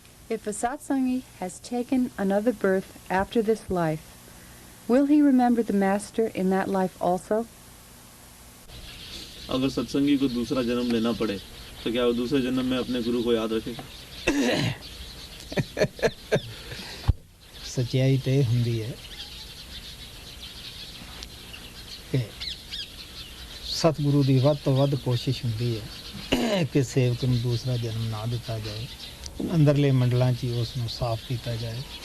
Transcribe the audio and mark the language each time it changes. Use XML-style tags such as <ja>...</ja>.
<en>If a satsangi has taken another birth after this life, will he remember the Master in that life also?</en> <hi>अगर सत्संगी को दूसरा जन्म लेना पड़े तो क्या वो दूसरे जन्म में अपने गुरु को याद रखेगा? सच्चाई तो</hi> <pa>ਹੁੰਦੀ ਹੈ ਕਿ ਸਤਿਗੁਰੂ ਦੀ ਵੱਧ ਤੋਂ ਵੱਧ ਕੋਸ਼ਿਸ਼ ਹੁੰਦੀ ਹੈ ਕਿ ਸੇਵਕ ਨੂੰ ਦੂਸਰਾ ਜਨਮ ਨਾ ਦਿੱਤਾ ਜਾਏ, ਅੰਦਰਲੇ ਮੰਡਲਾਂ 'ਚ ਹੀ ਉਸ ਨੂੰ ਸਾਫ਼ ਕੀਤਾ ਜਾਏ।</pa>